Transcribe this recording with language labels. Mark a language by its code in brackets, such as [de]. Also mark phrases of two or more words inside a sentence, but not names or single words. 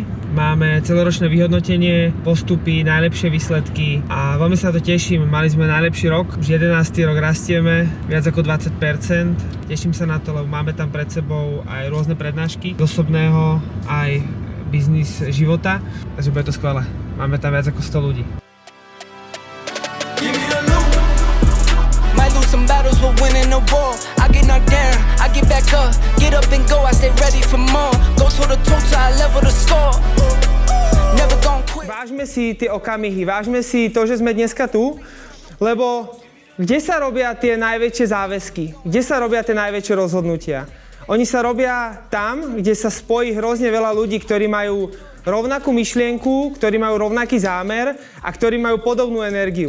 [sk] Máme celoročné vyhodnotenie, postupy, najlepšie výsledky a veľmi sa na to teším. Mali sme najlepší rok, už 11. rok rastieme, viac ako 20%. Teším sa na to, lebo máme tam pred sebou aj rôzne prednášky, osobného aj biznis života, takže bude to skvelé. Máme tam viac ako 100 ľudí. [en] Some battles we're winning the war. I get knocked down, I get back up, get up and go. I stay ready for more. Go toe to toe till I level the score. Never gon' quit. [sk] Vážme si tie okamihy, vážme si to, že sme dneska tu, lebo kde sa robia tie najväčšie záväzky? Kde sa robia tie najväčšie rozhodnutia? Oni sa robia tam, kde sa spojí hrozne veľa ľudí, ktorí majú rovnakú myšlienku, ktorí majú rovnaký zámer a ktorí majú podobnú energiu.